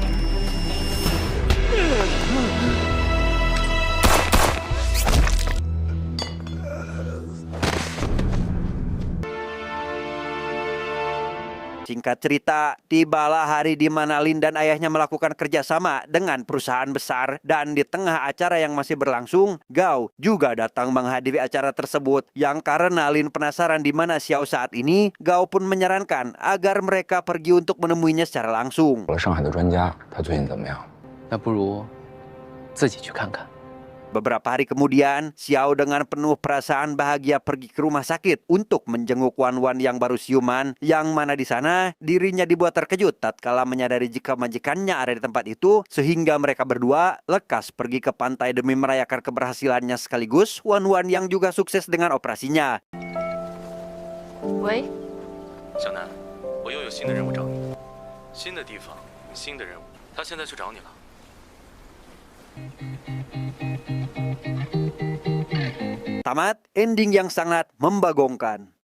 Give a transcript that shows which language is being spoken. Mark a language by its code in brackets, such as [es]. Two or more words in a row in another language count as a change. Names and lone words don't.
[id] Singkat cerita, tibalah hari di mana Lin dan ayahnya melakukan kerjasama dengan perusahaan besar, dan di tengah acara yang masih berlangsung, Gao juga datang menghadiri acara tersebut. Yang karena Lin penasaran di mana Xiao saat ini, Gao pun menyarankan agar mereka pergi untuk menemuinya secara langsung. [zh] 上海的专家，他最近怎么样？那不如自己去看看。 [id] Beberapa hari kemudian, Xiao dengan penuh perasaan bahagia pergi ke rumah sakit untuk menjenguk Wan Wan yang baru siuman, yang mana di sana dirinya dibuat terkejut tatkala menyadari jika majikannya ada di tempat itu, sehingga mereka berdua lekas pergi ke pantai demi merayakan keberhasilannya sekaligus Wan Wan yang juga sukses dengan operasinya. [zh] 喂，小南，我又有新的任务找你，新的地方，新的任务，他现在去找你了。 [id] Tamat, ending yang sangat membagongkan.